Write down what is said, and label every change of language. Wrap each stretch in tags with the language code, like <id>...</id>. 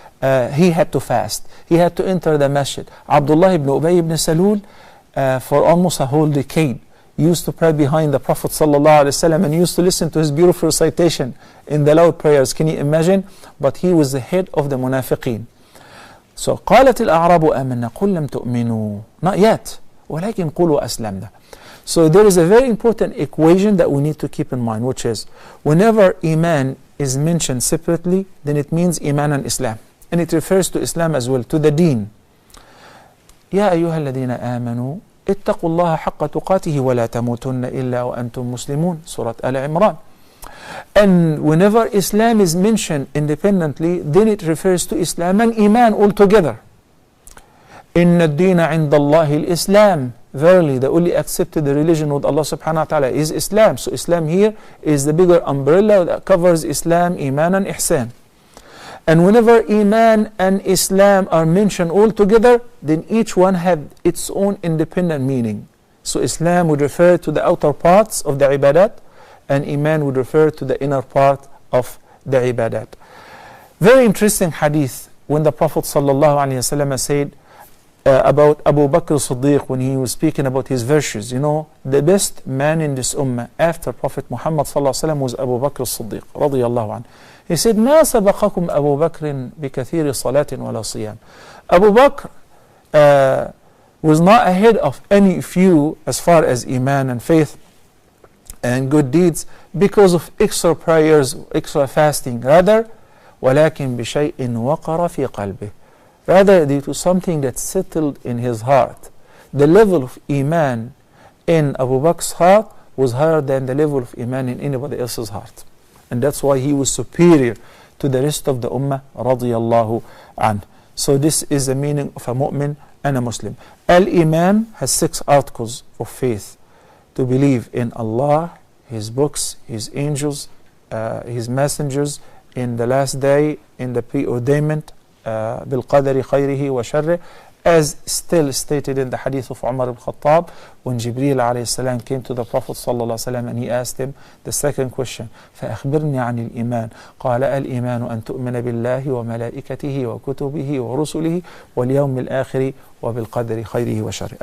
<en>He had to fast. He had to enter the masjid. Abdullah ibn Ubay ibn Salul, for almost a whole decade, used to pray behind the Prophet ﷺ and used to listen to his beautiful recitation in the loud prayers. Can you imagine? But he was the head of the munafiqeen. So</en> <ar>قالت الأعراب آمنا قل لم تؤمنوا.</ar> <en>Not yet.</en> <ar>ولكن قولوا أسلمنا.</ar> <en>So there is a very important equation that we need to keep in mind, which is whenever Iman is mentioned separately, then it means Iman and Islam. And it refers to Islam as well, to the deen.</en> <ar>يا أيها الذين آمنوا اتقوا الله حق تقاته ولا تموتن إلا وأنتم مسلمون.</ar> <en>Surah Al-Imran. And whenever Islam is mentioned independently, then it refers to Islam and Iman altogether.</en> <ar>إن الدين عند الله الإسلام.</ar> <en>Verily, the only accepted religion with Allah subhanahu wa ta'ala is Islam. So Islam here is the bigger umbrella that covers Islam, Iman and Ihsan. And whenever Iman and Islam are mentioned all together, then each one have its own independent meaning. So Islam would refer to the outer parts of the ibadat, and Iman would refer to the inner part of the ibadat. Very interesting hadith when the Prophet ﷺ said about Abu Bakr as-Siddiq, when he was speaking about his virtues. You know, the best man in this ummah after Prophet Muhammad ﷺ was Abu Bakr as-Siddiq radiyallahu anhu. He said,</en> <ar>ما سبقكم أبو بكر بكثير صلاة ولا صيام.</ar> <en>Abu Bakr was not ahead of any few as far as Iman and faith and good deeds because of extra prayers, extra fasting. Rather,</en> <ar>ولكن بشيء وقر في قلبه.</ar> <en>Rather, due to something that settled in his heart. The level of Iman in Abu Bakr's heart was higher than the level of Iman in anybody else's heart. And that's why he was superior to the rest of the ummah radiyallahu anhu. So this is the meaning of a mu'min and a Muslim. Al-Iman has 6 articles of faith. To believe in Allah, His books, His angels, His messengers, in the last day, in the preordainment,</en> <ar>بالقدر خيره وشره,</ar> <en>as still stated in the hadith of Umar ibn Khattab, when Jibreel alayhi salam came to the Prophet sallallahu alayhi wasallam and he asked him the second question,</en> <ar>فأخبرني عن الإيمان. قال الإيمان أن تؤمن بالله وملائكته وكتبه ورسله واليوم الآخر وبالقدر خيره وشره.</ar>